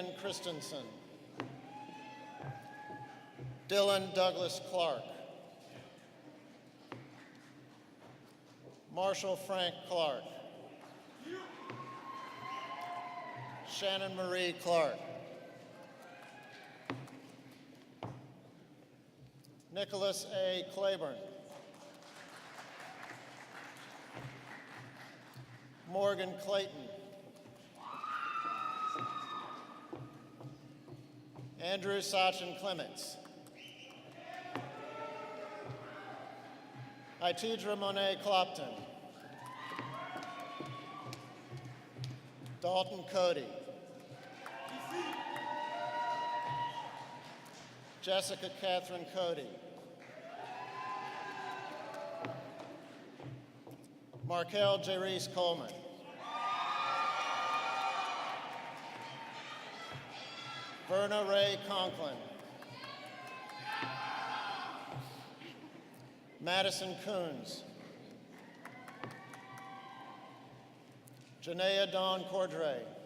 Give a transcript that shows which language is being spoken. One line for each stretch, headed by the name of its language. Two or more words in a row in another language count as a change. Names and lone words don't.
English: Christensen, Dylan Douglas Clark, Marshall Frank Clark, Shannon Marie Clark, Nicholas A. Claiborne, Morgan Clayton, Andrew Sachin Clements, Itidra Monet Clopton, Dalton Cody, Jessica Catherine Cody, Markel Jerice Coleman, Verna Ray Conklin, Madison Coons, Janaea Dawn Cordray,